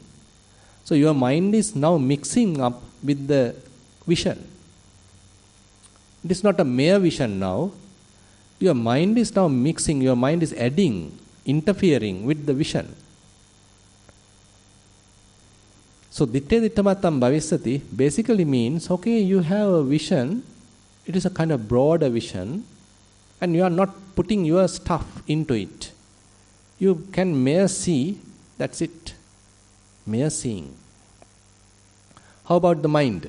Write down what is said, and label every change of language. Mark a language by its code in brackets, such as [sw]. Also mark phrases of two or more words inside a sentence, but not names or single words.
[en] So, your mind is now mixing up with the vision. It is not a mere vision now. Your mind is now mixing, your mind is adding, interfering with the vision. So, [pi] ditte dittamatam bhavisati [en] basically means, okay, you have a vision. It is a kind of broader vision, and you are not putting your stuff into it. You can mere see, that's it. Mere seeing. How about the mind?